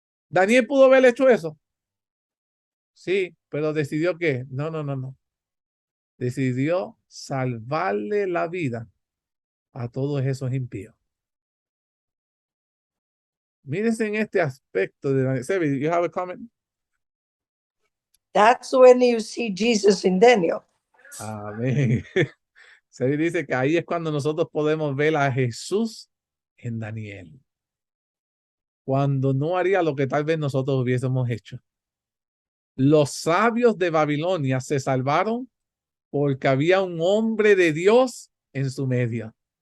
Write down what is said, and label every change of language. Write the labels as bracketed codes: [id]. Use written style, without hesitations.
[es] Daniel pudo haber hecho eso. Sí, pero decidió que no. Decidió salvarle la vida a todos esos impíos. Mírense en este aspecto de Daniel. [en] Sebi, you have a comment? That's when you see Jesus in Daniel. [es] Amén. Sebi dice que ahí es cuando nosotros podemos ver a Jesús en Daniel. Cuando no haría lo que tal vez nosotros hubiésemos hecho. Los sabios de Babilonia se salvaron porque había un hombre de Dios en su medio.